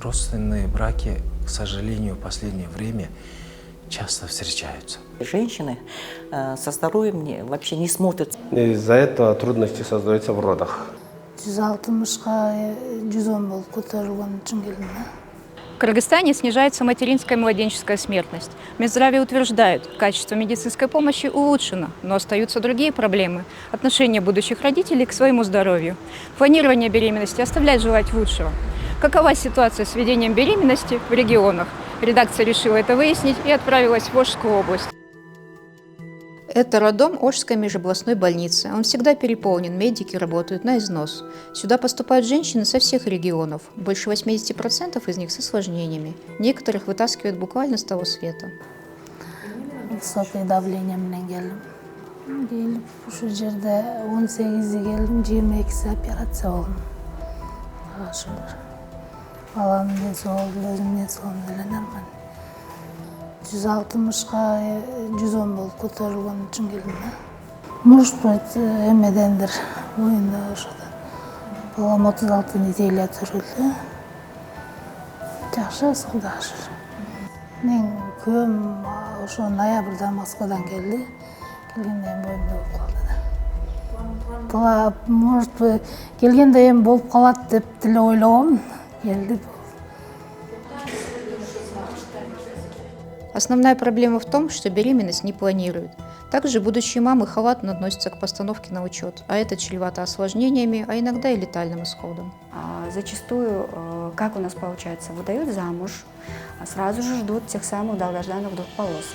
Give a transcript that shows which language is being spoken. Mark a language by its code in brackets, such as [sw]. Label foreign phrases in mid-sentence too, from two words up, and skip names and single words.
[ru] Родственные браки, к сожалению, в последнее время часто встречаются. Женщины со здоровьем вообще не смотрят. Из-за этого трудности создаются в родах. [ky] 160-га 110 болуп көтөрүлгөн үчүн келдим. [ru] В Кыргызстане снижается материнская и младенческая смертность. Минздраве утверждает, качество медицинской помощи улучшено, но остаются другие проблемы. Отношение будущих родителей к своему здоровью. Планирование беременности оставляет желать лучшего. Какова ситуация с ведением беременности в регионах? Редакция решила это выяснить и отправилась в Ошскую область. Это роддом Ошской межобластной больницы. Он всегда переполнен, медики работают на износ. Сюда поступают женщины со всех регионов. Больше 80% из них с осложнениями. Некоторых вытаскивают буквально с того света. Высокое давление [ky] менен келдим. Келип ушул жерде 18'de келдим, 22'si операция болдум. Ашылыр. Баланын ден болду, өзүмдүн ден соолум деле нормально. 160'га 110 болуп көтөрүлгөн үчүн келдим. [ru] Может быть, [ky] эмедендир оюнда ошодо. Балам 36 неделя төрүлдү. Жакшы, Кудайга шүгүр. Мен күйөөм ошо ноябрда Москвадан келди. Келгенде эми боюмда болуп калды да. [ru] Может быть, [ky] келгенде эми болуп калат деп деле ойлогом. Келди. [ru] Основная проблема в том, что беременность не планируют. Также будущие мамы халатно относятся к постановке на учет, а это чревато осложнениями, а иногда и летальным исходом. Зачастую, как у нас получается, выдают замуж, сразу же ждут тех самых долгожданных двухполосок.